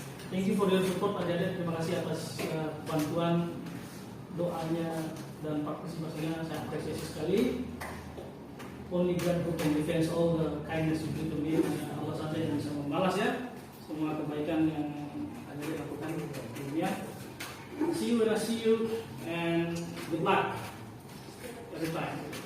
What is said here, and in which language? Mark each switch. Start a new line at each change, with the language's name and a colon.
English: Thank you for your support
Indonesian: adik-adik. Terima kasih atas bantuan, doanya dan partisipasinya. Saya apresiasi sekali.
English: Only God who can defend all the kindness you do to me.
Indonesian: Hanya Allah saja yang bisa membalas ya semua kebaikan yang ada dilakukan di dunia.
English: See you when I see you, and good luck every time.